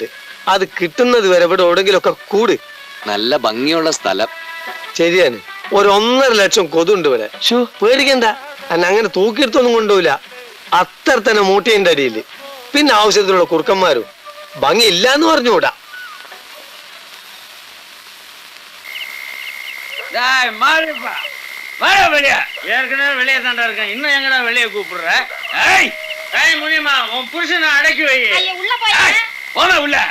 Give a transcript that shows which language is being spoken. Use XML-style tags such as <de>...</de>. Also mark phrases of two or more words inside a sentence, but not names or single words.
<ml>അത് കിട്ടുന്നത് വരെ ഇവിടെ എവിടെങ്കിലും ഒക്കെ കൂട്. നല്ല ഭംഗിയുള്ള സ്ഥലം. ശരിയാണ്. 1.5 ലക്ഷം കൊതുണ്ട് ഇവിടെ. പേടിക്കണ്ട, അന്നെ അങ്ങനെ തൂക്കിയെടുത്തൊന്നും കൊണ്ടുപോയില്ല. അത്ര തന്നെ മൂട്ടിന്റെ അടിയിൽ. പിന്നെ ആവശ്യത്തിലുള്ള കുറുക്കന്മാരും. ഭംഗി ഇല്ലാന്ന് പറഞ്ഞുകൂടാ.</ml> <ta>ஏற்கனவே வெளியே தாண்டா இருக்கேன். இன்னும் எங்கடா வெளியே கூப்பிடுற? முடியுமா? உன் புருஷனை அடக்கி வை. போன உள்ள.</ta>